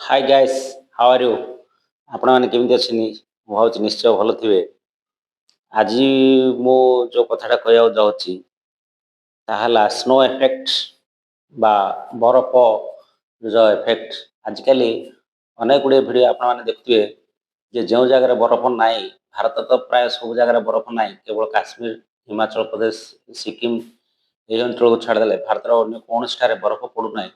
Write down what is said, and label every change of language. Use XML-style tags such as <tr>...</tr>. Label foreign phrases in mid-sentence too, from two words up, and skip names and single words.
<en>Hi guys, How are you?</en> <or>ଆପଣ ମାନେ କେମିତି ଅଛନ୍ତି? ମୁଁ ଭାବୁଛି ନିଶ୍ଚୟ ଭଲ ଥିବେ। ଆଜି ମୁଁ ଯୋଉ କଥାଟା କହିବାକୁ ଯାଉଛି ତାହା ହେଲା</or> <en>snow effect</en> <or>ବା ବରଫର ଇଫେକ୍ଟ। ଆଜିକାଲି ଅନେକ ଗୁଡ଼ିଏ ଭିଡ଼ିଓ ଆପଣମାନେ ଦେଖୁଥିବେ ଯେ ଯେଉଁ ଜାଗାରେ ବରଫ ନାହିଁ, ଭାରତ ତ ପ୍ରାୟ ସବୁ ଜାଗାରେ ବରଫ ନାହିଁ, କେବଳ କାଶ୍ମୀର, ହିମାଚଳ ପ୍ରଦେଶ, ସିକିମ ଏହି ଅଞ୍ଚଳକୁ ଛାଡ଼ିଦେଲେ ଭାରତର ଅନ୍ୟ କୌଣସିଠାରେ ବରଫ ପଡ଼ୁନାହିଁ।</or>